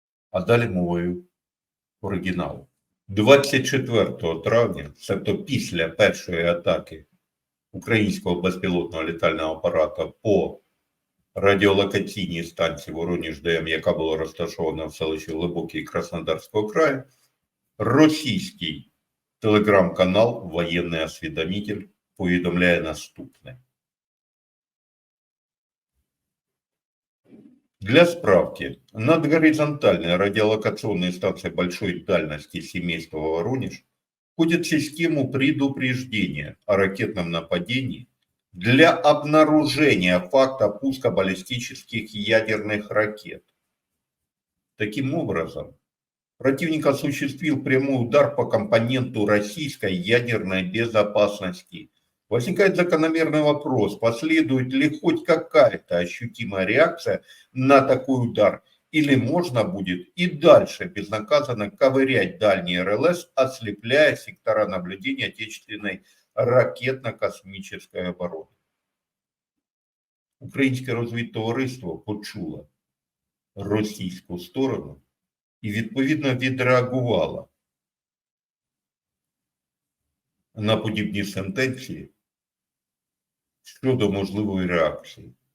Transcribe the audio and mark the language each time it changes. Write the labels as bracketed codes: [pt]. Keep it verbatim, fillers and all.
[uk] А далі мовою оригіналу. двадцять четвертого травня, тобто після першої атаки українського безпілотного літального апарата по радіолокаційній станції Вороніж-ДМ, яка була розташована в селищі Глибокій Краснодарського краю, російський телеграм-канал «Воєнний освідомитель» повідомляє наступне. [ru] Для справки, над горизонтальной радиолокационной станцией большой дальности семейства Воронеж входит в систему предупреждения о ракетном нападении для обнаружения факта пуска баллистических ядерных ракет. Таким образом, противник осуществил прямой удар по компоненту российской ядерной безопасности. Возникает закономерный вопрос, последует ли хоть какая-то ощутимая реакция на такой удар, или можно будет и дальше безнаказанно ковырять дальние РЛС, ослепляя сектора наблюдения отечественной ракетно-космической обороны. [uk] Українське розвідтовариство почуло російську сторону і відповідно відреагувало на подібні сентенції щодо можливої реакції.